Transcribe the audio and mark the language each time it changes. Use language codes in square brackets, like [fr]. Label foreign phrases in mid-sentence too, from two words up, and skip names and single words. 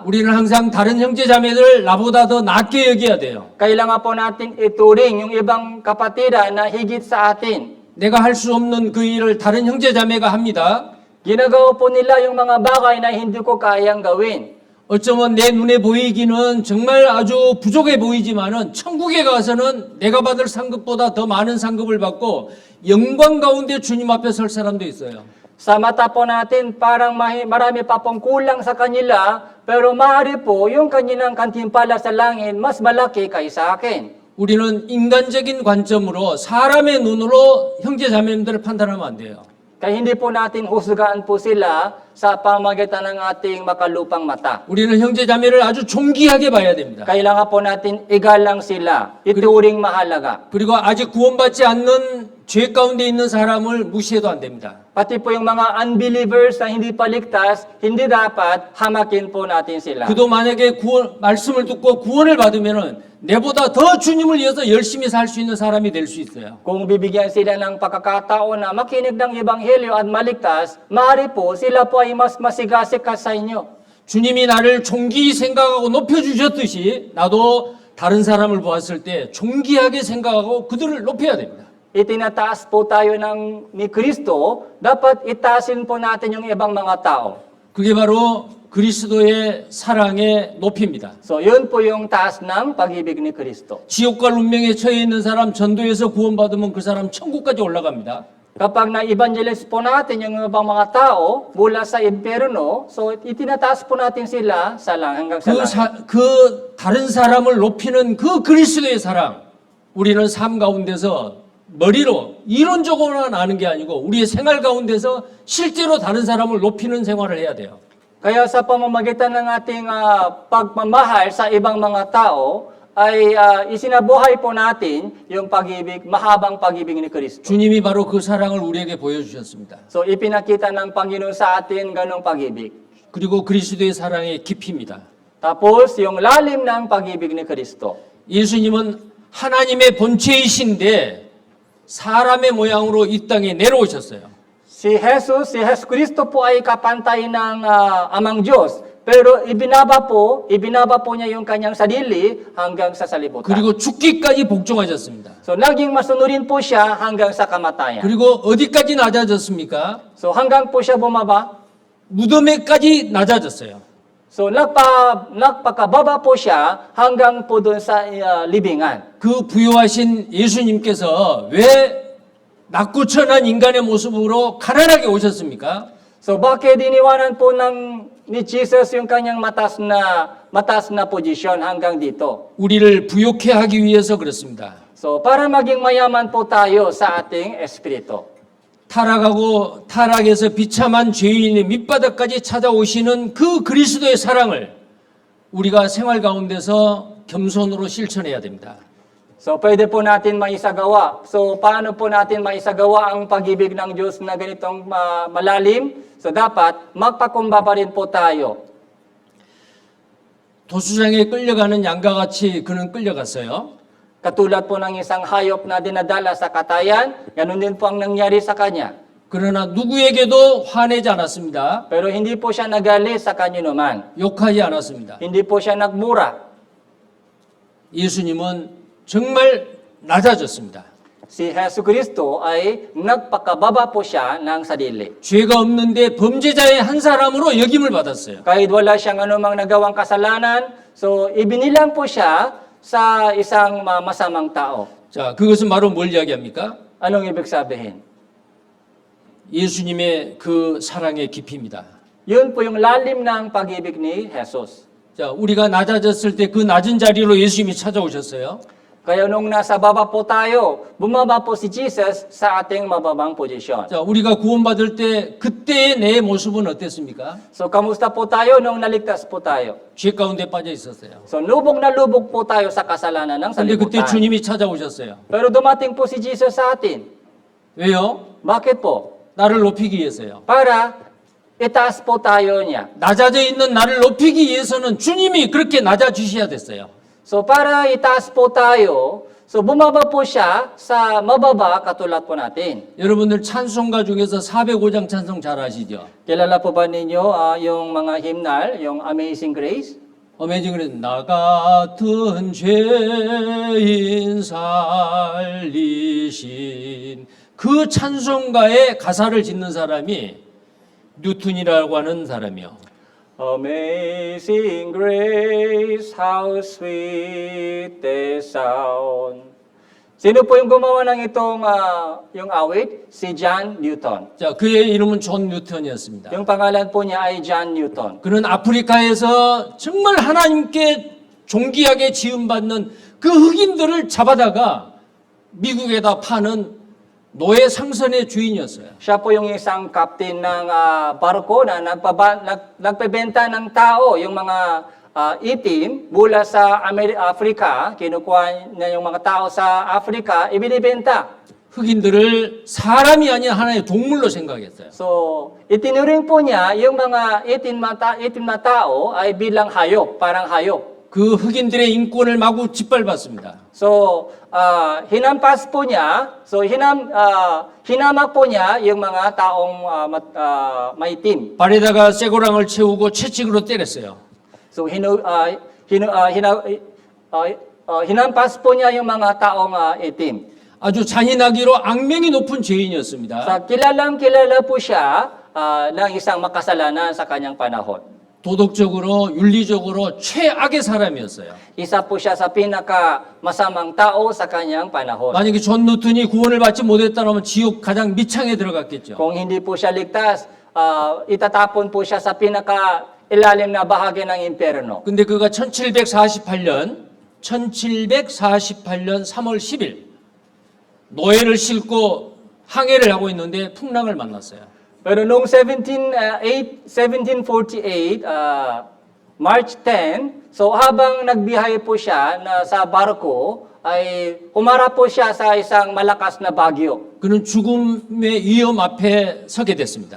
[ko] 우리는 항상 다른 형제 자매들 나보다 더 낫게 여겨야 돼요. [tl] Kailangan po natin ituring yung ibang kapatiran na higit sa atin. [ko] 내가 할 수 없는 그 일을 다른 형제 자매가 합니다. [tl] Ginagawa po nila yung mga bagay na hindi ko kayang gawin. [ko] 어쩌면 내 눈에 보이기는 정말 아주 부족해 보이지만은 천국에 가서는 내가 받을 상급보다 더 많은 상급을 받고 영광 가운데 주님 앞에 설 사람도 있어요. [tl] Sa mata po natin, parang marami pa pong kulang sa kanila, pero maaari po yung kanilang kantimpala sa langit mas malaki kaysa akin. [ko] 우리는 인간적인 관점으로 사람의 눈으로 형제 자매님들을 판단하면 안 돼요. [tl] Kaya hindi po natin husgaan po sila sa pamagitan ng ating makalupang mata. [ko] 우리는 형제 자매를 아주 존귀하게 봐야 됩니다. [tl] Kailangan po natin igalang sila, ituring mahalaga. [ko] 그리고 아직 구원받지 않는 죄 가운데 있는 사람을 무시해도 안 됩니다. [tl] Pati po yung mga unbelievers na hindi paligtas, hindi dapat hamakin po natin sila. [ko] 그도 만약에 말씀을 듣고 구원을 받으면은 내보다 더 주님을 위해서 열심히 살 수 있는 사람이 될 수 있어요. [tl] Kung bibigyan sila ng pagkakataon na makinig ng Ebanghelyo at maligtas, maaari po sila po ay mas masigasig ka sa inyo. [ko] 주님이 나를 존귀히 생각하고 높여주셨듯이 나도 다른 사람을 보았을 때 존귀하게 생각하고 그들을 높여야 됩니다. [tl] Itinataas po tayo ni Kristo, dapat itaasin po natin yung ibang mga tao. [ko] 그게 바로 그리스도의 사랑의 높이입니다. [tl] So, yun po yung taas ng pag-ibig ni Kristo. [ko] 지옥과 운명에 처해 있는 사람 전도에서 구원받으면 그 사람 천국까지 올라갑니다. [tl] Kapag na-evangelize po natin yung ibang mga tao mula sa impyerno, so itinataas po natin sila hanggang sa langit. [ko] 그 다른 사람을 높이는 그 그리스도의 사랑, 우리는 삶 가운데서 머리로 이론적으로만 아는 게 아니고 우리의 생활 가운데서 실제로 다른 사람을 높이는 생활을 해야 돼요. [tl] Kaya sa pamamagitan ng ating pagmamahal sa ibang mga tao, ay isinabuhay po natin yung pag-ibig, mahabang pag-ibig ni Kristo. [ko] 주님이 바로 그 사랑을 우리에게 보여주셨습니다. [tl] So ipinakita ng Panginoon sa atin ganong pag-ibig. [ko] 그리고 그리스도의 사랑의 깊이입니다. [tl] Tapos yung lalim ng pag-ibig ni Kristo. [ko] 예수님은 하나님의 본체이신데 사람의 모양으로 이 땅에 내려오셨어요. [tl] Si Jesus Cristo po ay kapantay ng Amang Diyos. Pero ibinaba po niya yung kanyang sarili hanggang sa salibutan. [ko] 그리고 죽기까지 복종하셨습니다. [tl] So naging masunurin po siya hanggang sa kamatayan. [ko] 그리고 어디까지 낮아졌습니까? [tl] So hanggang po siya bumaba, [ko] 무덤에까지 낮아졌어요. [tl] So nagpakababa po siya hanggang po doon sa libingan. [ko] 그 부유하신 예수님께서 왜 낙구천한 인간의 모습으로 가난하게 오셨습니까? [tl] So bakit iniwanan po ni Jesus yung kanyang matas na posisyon hanggang dito? [ko] 우리를 부욕해 하기 위해서 그렇습니다. [tl] So para maging mayaman po tayo sa ating espiritu. [ko] 타락하고 타락에서 비참한 죄인의 밑바닥까지 찾아오시는 그 그리스도의 사랑을 우리가 생활 가운데서 겸손으로 실천해야 됩니다. [tl] So pwede po natin maisagawa. So paano po natin maisagawa ang pag-ibig ng Diyos na ganitong malalim? So dapat magpakumbaba rin po tayo. [ko] 도수장에 끌려가는 양과 같이 그는 끌려갔어요. [tl] Katulad po ng isang hayop na dinadala sa katayan, ganun din po ang nangyari sa kanya. [ko] 그러나 누구에게도 화내지 않았습니다. [tl] Pero hindi po siya nagalit sa kanyo naman. [ko] 욕하지 않았습니다. [tl] Hindi po siya nagmura. [ko] 예수님은 정말 낮아졌습니다. [tl] Si Hesus Kristo ay nagpakababa po siya ng sarili. [ko] 죄가 없는데 범죄자의 한 사람으로 역임을 받았어요. [tl] Kahit wala siyang anumang nagawang kasalanan, so ibinilang po siya sa isang masamang tao. [ko] 자, 그것은 바로 뭘 이야기합니까? [tl] Anong ibig sabihin? [ko] 예수님의 그 사랑의 깊이입니다. [tl] Yun po yung lalim ng pag-ibig ni Jesus. [ko] 자, 우리가 낮아졌을 때 그 낮은 자리로 예수님이 찾아오셨어요. [tl] Kaya nung nasa baba po tayo, bumaba po si Jesus sa ating mababang posisyon. [ko] 자, 우리가 구원받을 때 그때의 내 모습은 어땠습니까? [tl] So, kamusta po tayo nung naligtas po tayo? [ko] 죄 가운데 빠져 있었어요. [tl] So, lubog na lubog po tayo sa kasalanan ng [ko] 근데 그때 [tl] salibutan. [ko] 주님이 찾아오셨어요. [tl] Pero dumating po si Jesus sa atin. [ko] 왜요? [tl] Bakit po? [ko] 나를 높이기 위해서요. [tl] Para itaas po tayo niya. [ko] 낮아져 있는 나를 높이기 위해서는 주님이 그렇게 낮아주셔야 됐어요. [tl] So, para itaas po tayo, so bumaba po siya sa mababa katulad po natin. [ko] 여러분들 찬송가 중에서 405장 찬송 잘 아시죠? [tl] Kilala po ba ninyo yung mga hymnal, yung Amazing Grace? [ko] 어메이징 그래 나 같은 죄인 살리신 그 찬송가의 가사를 짓는 사람이 뉴턴이라고 하는 사람이요. [en] Amazing grace, how sweet the sound. [tl] Sino po yung gumawa ng itong yung awit? Si John Newton. [ko] 자, 그의 이름은 존 뉴턴이었습니다. [tl] Yung pangalan po niya ay John Newton. [ko] 그는 아프리카에서 정말 하나님께 존귀하게 지음받는 그 흑인들을 잡아다가 미국에다 파는 노예 상선의 주인이었어요. [tl] Siya po yung isang captain ng barko na nagpebenta ng tao, yung mga itim mula sa Africa, kinukuha niya yung mga tao sa Africa, ibinibenta. [ko] 흑인들을 사람이 아닌 하나의 동물로 생각했어요. [tl] So, itinuring po niya yung mga itim na tao ay bilang hayop, parang hayop. [ko] 그 흑인들의 인권을 마구 짓밟았습니다. [tl] So, hinampas po niya, so hinamak po niya yung mga taong maitim. [ko] 발에다가 쇠고랑을 채우고 채찍으로 때렸어요. [tl] So, hinampas po niya yung mga taong itim. [ko] 아주 잔인하기로 악명이 높은 죄인이었습니다. [tl] Sa kilala po siya ng isang makasalanan sa kanyang panahon. [ko] 도덕적으로 윤리적으로 최악의 사람이었어요. [tl] Isa po siya sa pinaka masamang tao sa kanyang panahon. [ko] 만약에 존 뉴턴이 구원을 받지 못했다면 지옥 가장 밑창에 들어갔겠죠. [tl] Kung hindi po siya ligtas, itatapon po siya sa pinaka ilalim na bahagi ng impyerno. [ko] 근데 그가 1748년 3월 10일 노예를 싣고 항해를 하고 있는데 풍랑을 만났어요. [tl] Pero noong 1748, March 10, so habang nagbiyahe po siya sa barko, ay humarap po siya sa isang malakas na bagyo. [ko] 그는 죽음의 위험 앞에 서게 됐습니다.